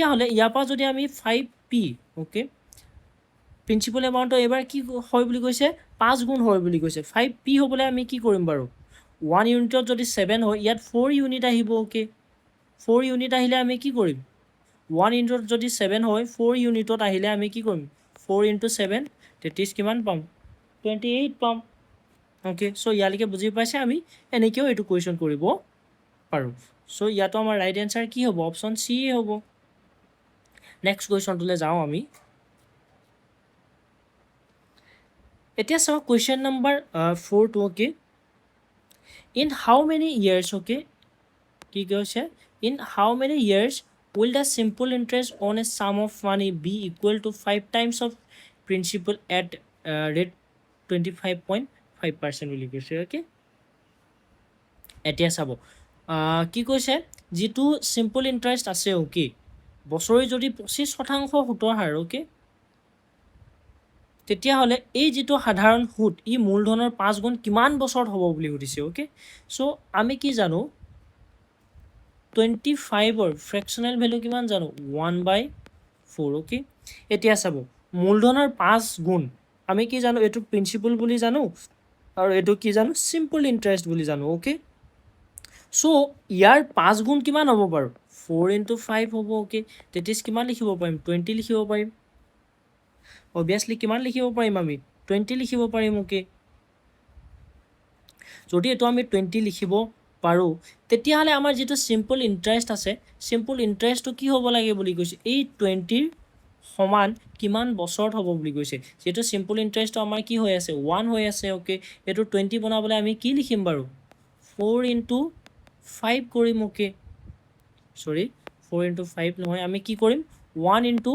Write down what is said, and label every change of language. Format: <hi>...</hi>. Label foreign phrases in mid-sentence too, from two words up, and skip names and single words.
<as>হলে ইয়াৰ পৰা যদি আমি 5p ওকে</as> <en>principal amount</en> <as>এবাৰ কি হয় বুলি কৈছে 5 গুণ হয় বুলি কৈছে 5p হ'বলে আমি কি কৰিম বাৰু 1 ইউনিটত যদি 7 হয় ইয়াত 4 ইউনিট আহিব ওকে 4 ইউনিট আহিলে আমি কি কৰিম 1 ইউনিটত যদি 7 হয় 4 ইউনিটত আহিলে আমি কি কৰিম</as> <en>4 into 7 that is</en> <as>কিমান পাম 28 পাম ওকে সো ইয়ালৈকে বুজি পাইছে আমি এনেকেও এটো কোৱেশ্চন কৰিব পাৰো সো ইয়াতো আমাৰ</as> <en>right answer</en> <as>কি হ'ব</as> <en>option C</en> <as>হ'ব</as> <en>next question</en> <as>যাও আমি এতিয়া চাও</as> <en>question number</en> <as>4 টো ওকে</as> <en>in how many years okay</en> <as>কি কৈছে</as> <en>in how many years will the simple interest on a sum of money be equal to 5 times of principal at rate 25.5%</en> <as>বুলি কৈছে ওকে এতিয়া চাব কি কৈছে যেটো</as> <en>simple interest</en> <as>আছে ওকে বছৰি যদি 25% সুতৰ হাৰ ওকে তেতিয়া হলে এই যেটো সাধাৰণ সুত ই মূলধনৰ 5 গুণ কিমান বছৰত হ'ব বুলি সুধিছে ওকে সো আমি কি জানো</as> <en>25 or fractional value</en> <as>কিমান জানো 1/4 ওকে এতিয়া চাব মূলধনৰ 5 গুণ আমি কি জানো এটো প্ৰিন্সিপাল বুলি জানো আৰু এটো কি জানো</as> <en>simple interest</en> <as>বুলি জানো ওকে সো ইয়াৰ 5 গুণ কিমান হ'ব বাৰু</as> <en>4 into 5</en> <as>হ'ব ওকে</as> <en>that is</en> <as>কিমান লিখিব পাৰিম 20 লিখিব পাৰিম obviously কিমান লিখিব পাৰিম আমি 20 লিখিব পাৰিম ওকে যদি এটো আমি 20 লিখিব পাৰোঁ তেতিয়াহ'লে আমাৰ যিটো</as> <en>simple interest</en> <as>আছে</as> <en>simple interest</en> <as>কি হ'ব লাগে বুলি কৈছে এই 20ৰ সমান কিমান বছৰত হ'ব বুলি কৈছে যিহেতু</as> <en>simple interest</en> <as>আমাৰ কি হৈ আছে 1 হৈ আছে অ'কে এইটো 20 বনাবলৈ আমি কি লিখিম বাৰু 4 × 5 কৰিম অ'কে সৰি 4 × 5 নহয় আমি কি কৰিম 1</as>